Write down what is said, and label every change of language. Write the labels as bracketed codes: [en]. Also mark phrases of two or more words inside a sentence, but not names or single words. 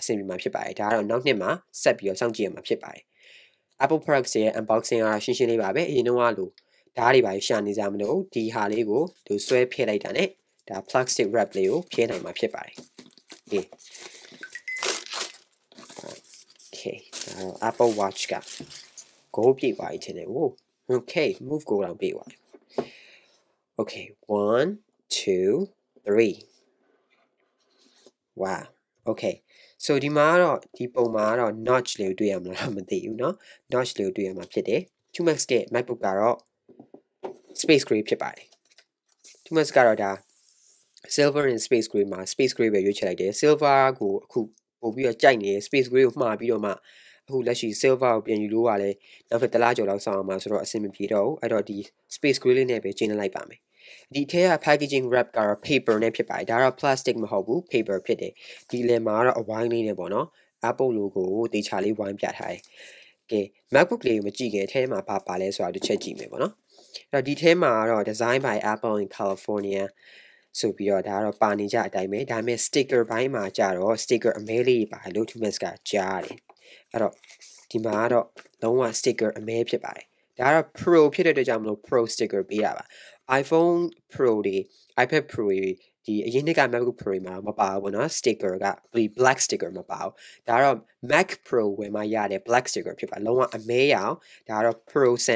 [my] ဆင်ပြေမှာဖြစ်ပါတယ်ဒါကတော့နောက်နှစ်မှာဆက်ပြီးတော့စောင့်ကြည့်ရမှာဖြစ်ပါတယ် Apple products ရဲ့ unboxing ကရှင်းရှင်းလေးပါပဲအရင်တော့လို့ဓာတ်တွေပါရှာနေကြမလို့ဒီဟာလေးကိုသူဆွဲဖြည့်လိုက်တာနဲ့ဒါ [en] plastic wrap [my] လေးကိုဖြည့်နိုင်မှာဖြစ်ပါတယ် Okay ဒါတော့ Apple Watch က go ပြည့်သွားပြီထင်တယ် Okay move go တော့ပြည့်သွားပြီ Okay 1 2 3 [en] Wow Okay so [my] ဒီမှာတော့ဒီပုံမှာတော့ notch လေးကိုတွေ့ရမလားမသိဘူးเนาะ notch လေးကိုတွေ့ရမှာဖြစ်တယ် HtooMax ရဲ့ MacBook ကတော့ [en] space gray [my] ဖြစ်ပါတယ် HtooMax ကတော့ဒါ [en] silver and space gray [my] မှာ [en] space gray [my] ပဲရွေးချယ်လိုက်တယ် silver ကိုအခုပို့ပြီးတော့ကြိုက်နေ [en] space gray [my] ကိုမှားပြီးတော့မှအခုလက်ရှိ silver ကိုပြန်ယူလို့ရတယ်နောက်တစ်လားကျော်လောက်ဆောင်အောင်မှာဆိုတော့အဆင်မပြေတော့ဘူးအဲ့တော့ဒီ [en] space gray [my] လေးနဲ့ပဲကျင်းလိုက်ပါမယ်ဒီထဲက [en] packaging wrap [my] ကတော့ paper နဲ့ဖြစ်ပါတယ်ဒါတော့ plastic မဟုတ်ဘူး paper ဖြစ်တယ် ဒီလယ်မှာတော့အဝိုင်းလေးနဲ့ပေါ့နော် Apple logo ကိုတေချာလေးဝိုင်းပြထားတယ်ကဲ MacBook လေးကိုမကြည့်ခင်အထဲမှာပါလဲဆိုတာတစ်ချက်ကြည့်မယ်ပေါ့နော်အဲ့တော့ဒီထဲမှာတော့ [en] design by Apple in California [my] ဆိုပြီးတော့ဒါကတော့ပါနေကြအတိုင်းပဲဒါပေမဲ့ sticker ဘိုင်းမှာကြတော့ sticker အမဲလေးပါလို့ HtooMax ကကြားတယ်အဲ့တော့ဒီမှာကတော့လုံးဝ sticker အမဲ ဖြစ်ပါတယ်ဒါကတော့ Pro ဖြစ်တဲ့အတွက်ကြောင့်မလို့ [en] Pro sticker [my] ပေးတာပါ iPhone Pro တွေ iPad Pro တွေဒီအရင်နှစ်က MacBook Pro တွေမှာမပါဘူးပေါ့နော် sticker က [en] black sticker [my] မပါဘူးဒါကတော့ Mac Pro ဝယ်မှရတဲ့ [en] black sticker [my] ဖြစ်ပါလုံးဝအမဲရောင်ဒါကတော့ Pro ဆ